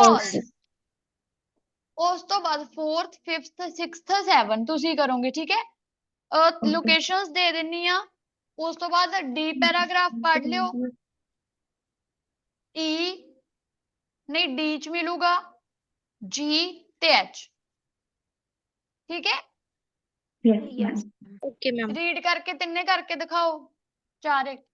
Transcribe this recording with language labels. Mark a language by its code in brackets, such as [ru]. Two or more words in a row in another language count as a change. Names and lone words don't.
[pa] ਫਾਲਸ। ਉਸ ਤੋਂ ਬਾਅਦ 4th 5th 6th 7 ਤੁਸੀਂ ਕਰੋਗੇ, ਠੀਕ ਹੈ। ਲੋਕੇਸ਼ਨਸ ਦੇ ਦਿੰਨੀ ਆ। ਉਸ ਤੋਂ ਬਾਅਦ ਡੀ ਪੈਰਾਗ੍ਰਾਫ ਪੜ੍ਹ ਲਿਓ। ਈ ਨਹੀਂ ਡੀ ਚ ਮਿਲੂਗਾ ਜੀ ਤੇ ਐਚ, ਠੀਕ ਹੈ। [en] yes Okay, ma'am. [pa] ਰੀਡ ਕਰਕੇ ਤਿੰਨੇ ਕਰਕੇ ਦਿਖਾਓ ਚਾਰੇ।